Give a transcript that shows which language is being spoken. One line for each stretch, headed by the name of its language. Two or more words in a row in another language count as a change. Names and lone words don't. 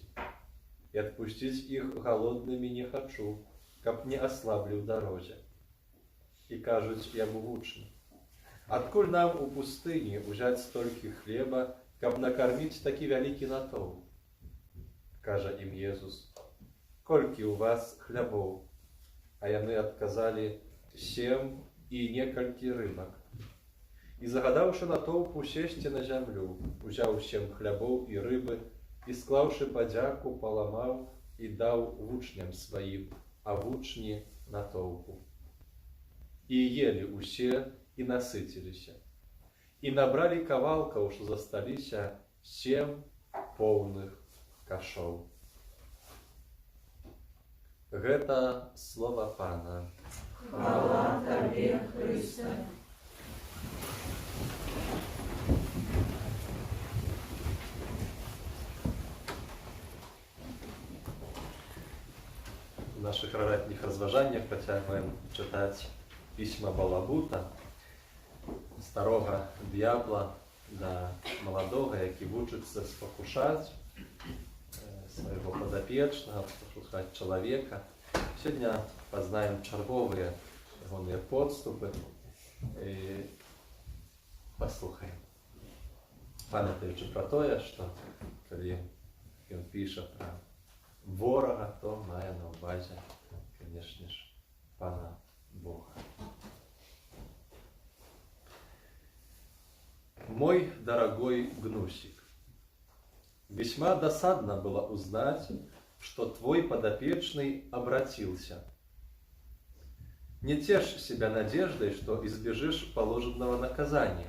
Ukrainian: І отпустить їх голодними не хочу, каб не ослаблю в дорозі». І кажуть йому учні: «Откуль нам у пустині взять стільки хліба, каб накормить такий великий натовп?» Каже їм Єсус:
Belarusian: «Кольки у вас хлібов?» А яны отказали: 7 і некалькі рибок.
Ukrainian: І загадавши натовпу сесці на землю, узяв 7 хлябов і риби, і склавши подяку, поламав і дав вучням своїм, а вучні натовпу. І їли усе, і наситилися. І набрали кавалков, що засталися, 7 повних кашов.
Belarusian: Гэта слова Пана.
Ukrainian: Хвала Тобі, Христе.
Belarusian: В наших ранніх розважаннях працягваем читаць пісьма Балабута, старого д'ябла да маладога, які вучыцца спакушаць свайго падапечнага, спакушаць чалавека. Сёння пазнаем чарговыя ягоныя подступы і паслухаем. Памятаючы пра тое, што калі ён піша пра ворага, то мае на ўвазе, канешне ж, Пана Бога.
Russian: Мой дорогой Гнусик, весьма досадно было узнать, что твой подопечный обратился. Не тешь себя надеждой, что избежишь положенного наказания.